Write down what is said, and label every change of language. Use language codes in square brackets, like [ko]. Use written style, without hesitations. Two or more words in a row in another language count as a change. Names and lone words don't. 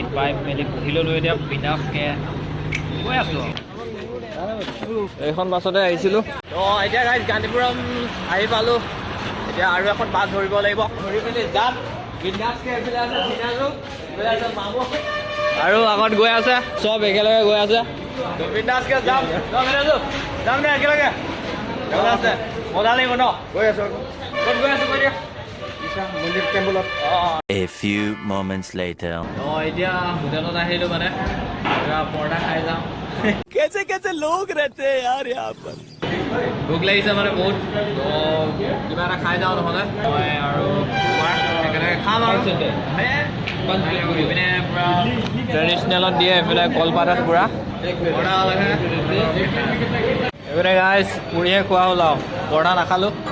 [as] পাই মেলি বহি ললো এতিয়া বিন্দাছকে গৈ আছো এইখন বাছতে আহিছিলো তো এতিয়া গাইজ গান্ধীপুৰম আহি পালো এতিয়া আৰু এখন বাছ ধৰিব লাগিব ধৰি পিনি যাম বিন্দাছকে এইফালে আছে চিনাজু এইফালে আছে মামু আৰু আগত গৈ আছে চব একেলগে গৈ আছে তো বিন্দাছকে যাম যাম দে একেলগে আছে মজা লাগিব ন গৈ আছো ক'ত গৈ আছো কৈ দিয়া মন্দিৰ টেম্পলত [en] A few moments later [as] এতিয়া হোটেলত আহিলো মানে পৰঠা খাই যাম [hi] कैसे कैसे लोग रहते हैं यार यहाँ पर [as] ভোক লাগিছে মানে বহুত তো কিবা এটা খাই যাওঁ নহ'লে মই আৰু একেলগে খাম আৰু পিনে পূৰা ট্ৰেডিশ্যনেলত দিয়ে এইফালে কলপাতত পূৰা এইপিনে গাইজ পুৰিহে খোৱা হ'ল আৰু পৰঠা নাখালোঁ